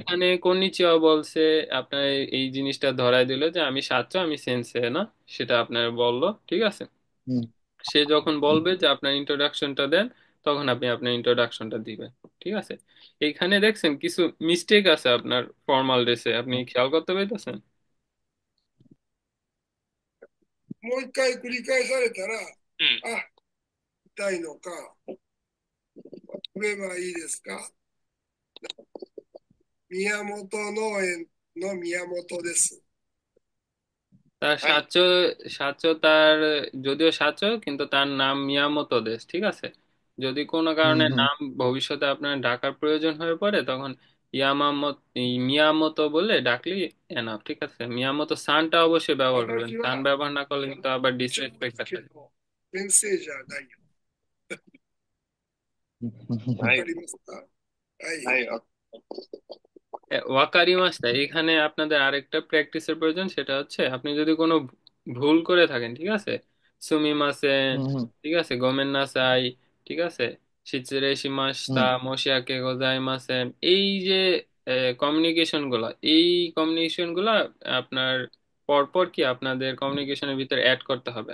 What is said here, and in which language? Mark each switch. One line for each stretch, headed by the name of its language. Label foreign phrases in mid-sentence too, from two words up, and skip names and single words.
Bangla: এইখানে কন্নিচিওয়া বলছে, আপনার এই জিনিসটা ধরায় দিল যে আমি সাচ্চো, আমি সেন্সে না, সেটা আপনার বললো। ঠিক আছে, হুম। সে যখন বলবে যে আপনার ইন্ট্রোডাকশনটা দেন, তখন আপনি আপনার ইন্ট্রোডাকশনটা দিবেন। ঠিক আছে, এইখানে দেখছেন কিছু মিস্টেক আছে আপনার ফর্মাল ড্রেসে, আপনি খেয়াল করতে পারতেছেন?
Japanese: もう一回繰り返されたら、あ、痛いのか、振ればいいですか？宮本農園の宮本です。
Bangla: তার
Japanese: はい。
Bangla: সাচো, সাচো তার, যদিও সাচো কিন্তু তার নাম মিয়ামতো দেশ। ঠিক আছে, যদি কোনো হুম কারণে হুম। নাম ভবিষ্যতে আপনার ডাকার প্রয়োজন হয়ে পড়ে, তখন মিয়ামতো বলে ডাকলি এনাফ। ঠিক আছে, মিয়ামতো সানটা অবশ্যই ব্যবহার করবেন, সান
Japanese: 私は
Bangla: ব্যবহার না করলে কিন্তু আবার
Japanese: ちょっ
Bangla: ডিসরেসপেক্ট
Japanese: け
Bangla: আছে।
Japanese: ど先生じゃないよ。わはい。かりますか？ははい。い。
Bangla: ওয়াকারিমাস্তা, এখানে আপনাদের আরেকটা প্র্যাকটিসের প্রয়োজন, সেটা হচ্ছে আপনি যদি কোনো ভুল করে থাকেন, ঠিক আছে, সুমিমাসেন, হুম হুম ঠিক আছে,
Japanese: ごめんなさい,
Bangla: ঠিক আছে,
Japanese: 失礼しました, হুম 申し訳ございません,
Bangla: এই যে কমিউনিকেশন গুলা, এই কমিউনিকেশন গুলা আপনার পরপর কি আপনাদের কমিউনিকেশনের ভিতরে অ্যাড করতে হবে।